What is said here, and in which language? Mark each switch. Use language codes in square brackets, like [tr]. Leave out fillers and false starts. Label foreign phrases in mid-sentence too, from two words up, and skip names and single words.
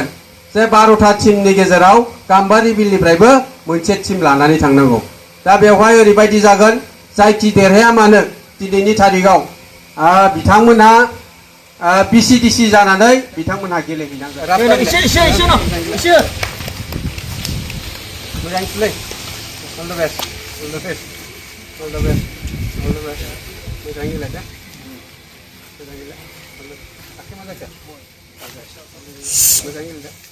[brx] जे 12टा टीमनि गेजेराव गाम्बारि बिलनिफ्रायबो मोनसे टीम लानानै थांनांगौ। दा बेवहाय ओरैबायदि जागोन, जायखि देरहाया मानो दिनैनि तारिखआव बिथांमोनहा बिसिडिसि जानानै बिथांमोनहा गेलेहैनांगोन। [en] मोजाङै all the best, all the best, all the best, all the best. [brx] मोजाङै गेले दे, मोजाङै गेले। आखाइ मा जाखो? मोजाङै गेले दे,